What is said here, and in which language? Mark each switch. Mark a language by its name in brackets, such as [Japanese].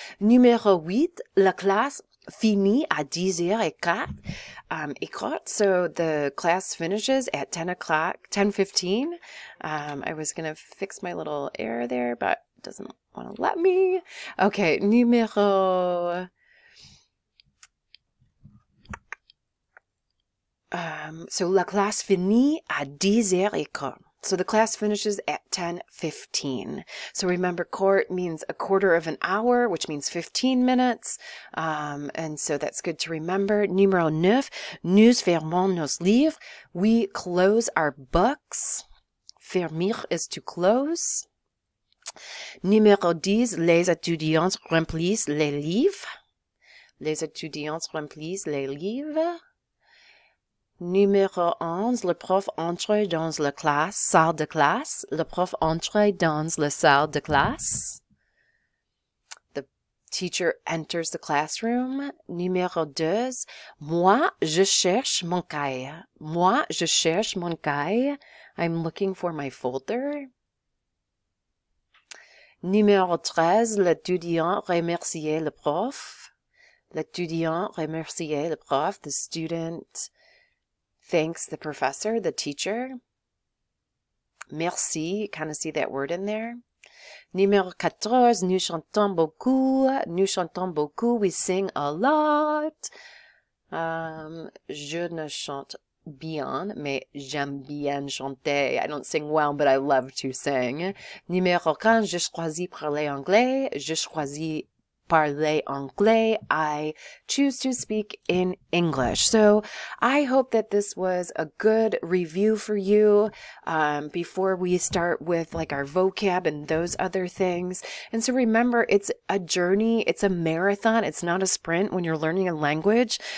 [French] Numéro 8, la classe finit à 10h15. [English] So the class finishes at 10 o'clock, 10:15. I was going to fix my little error there, but it doesn't want to let me. [French] Okay, numéro... so la classe finit à 10h15. [English] So the class finishes at 10:15. So remember, quart means a quarter of an hour, which means 15 minutes. And so that's good to remember. [French] Numéro 9, nous fermons nos livres. [English] We close our books. [French] Fermer [English] is to close. [French] Numéro 10, les étudiants remplissent les livres. Les étudiants remplissent les livres. Numéro 11, le prof entre dans la classe, salle de classe. Le prof entre dans la salle de classe. [English] The teacher enters the classroom. [French] Numéro 12, moi, je cherche mon cahier. Moi, je cherche mon cahier. [English] I'm looking for my folder. [French] Numéro 13, l'étudiant remerciait le prof. L'étudiant remerciait le prof. [English] The student thanks the professor, the teacher. Merci, kind of see that word in there. [French] Numéro 14, nous chantons beaucoup. Nous chantons beaucoup, [English] we sing a lot. [French] Je ne chante bien, mais j'aime bien chanter. [English] I don't sing well, but I love to sing. [French] Numéro 15, je choisis parler anglais. Je choisis parler anglais. [English] I choose to speak in English. So I hope that this was a good review for you before we start with like our vocab and those other things. And so remember, it's a journey. It's a marathon. It's not a sprint when you're learning a language.